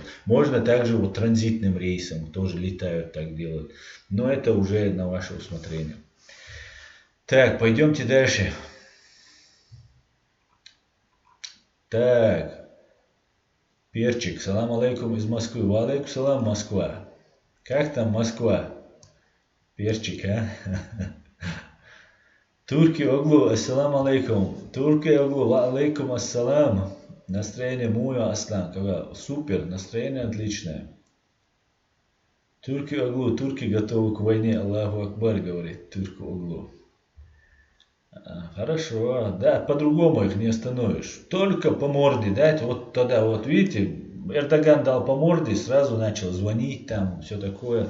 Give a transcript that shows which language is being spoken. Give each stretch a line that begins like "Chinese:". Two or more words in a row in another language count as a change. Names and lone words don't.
Russian: Можно также вот транзитным рейсом, тоже летают, так делают. Но это уже на ваше усмотрение. Так, пойдемте дальше. Так, Перчик,
Arabic: سلام عليكم
Russian: из Москвы.
Arabic: وعليكم سلام,
Russian: Москва. Как там Москва? Перчик, а? Турки оглу,
Arabic: السلام عليكم. Турки оглу, وعليكم السلام.
Russian: Настроение мое, Аслан. Супер, настроение отличное. Турки оглу, турки готовы к войне.
Arabic: الله أكبر,
Russian: говорит Турку оглу. Хорошо, да, по-другому их не остановишь. Только по морде дать, вот тогда, вот видите, Эрдоган дал по морде, сразу начал звонить там, все такое.